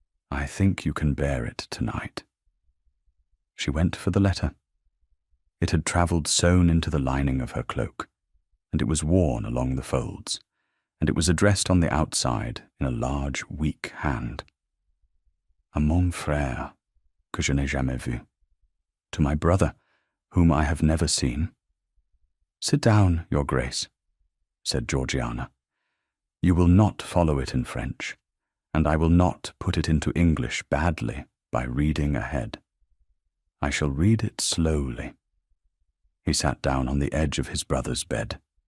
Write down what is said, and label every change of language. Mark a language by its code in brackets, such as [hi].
[en] I think you can bear it tonight. She went for the letter. It had travelled sewn into the lining of her cloak, and it was worn along the folds, and it was addressed on the outside in a large, weak hand. [fr] À mon frère, que je n'ai jamais vu. [en] To my brother, whom I have never seen. Sit down, Your Grace, said Georgiana. You will not follow it in French, and I will not put it into English badly by reading ahead. I shall read it slowly. He sat down on the edge of his brother's bed.